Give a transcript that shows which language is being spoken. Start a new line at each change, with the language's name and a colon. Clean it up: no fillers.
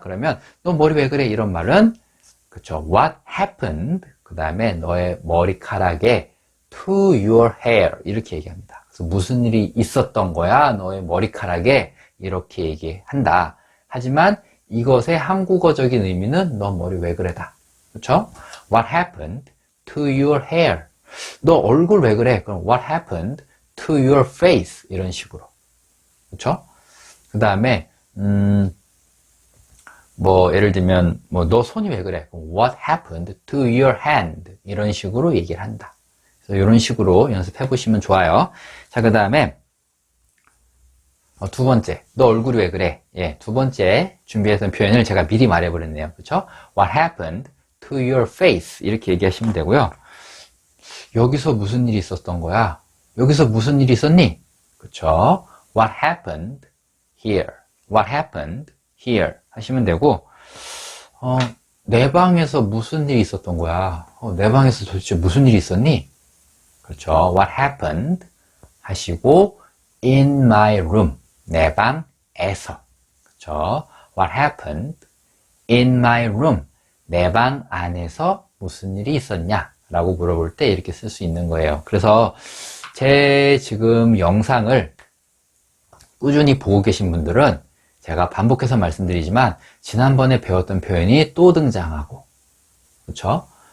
Korean: 그러면 너 머리 왜 그래? 이런 말은 그쵸.
English: What happened?
Korean: 그 다음에 너의 머리카락에
English: to your hair
Korean: 이렇게 얘기합니다. 그래서 무슨 일이 있었던 거야? 너의 머리카락에 이렇게 얘기한다. 하지만 이것의 한국어적인 의미는 너 머리 왜 그래다. 그렇죠?
English: What happened to your hair?
Korean: 너 얼굴 왜 그래? 그럼
English: What happened to your face?
Korean: 이런 식으로. 그렇죠? 그 다음에 뭐 예를 들면 뭐 너 손이 왜 그래? 그럼
English: What happened to your hand?
Korean: 이런 식으로 얘기를 한다. 그래서 이런 식으로 연습해 보시면 좋아요. 자, 그 다음에 두 번째, 너 얼굴이 왜 그래? 예, 두 번째 준비했던 표현을 제가 미리 말해버렸네요. 그렇죠?
English: What happened to your face?
Korean: 이렇게 얘기하시면 되고요. 여기서 무슨 일이 있었던 거야? 여기서 무슨 일이 있었니? 그렇죠?
English: What happened here? What happened here?
Korean: 하시면 되고, 내 방에서 무슨 일이 있었던 거야? 내 방에서 도대체 무슨 일이 있었니? 그렇죠.
English: What happened?
Korean: 하시고
English: in my room.
Korean: 내 방에서. 그렇죠.
English: What happened in my room?
Korean: 내 방 안에서 무슨 일이 있었냐? 라고 물어볼 때 이렇게 쓸 수 있는 거예요. 그래서 제 지금 영상을 꾸준히 보고 계신 분들은 제가 반복해서 말씀드리지만 지난번에 배웠던 표현이 또 등장하고 그렇죠?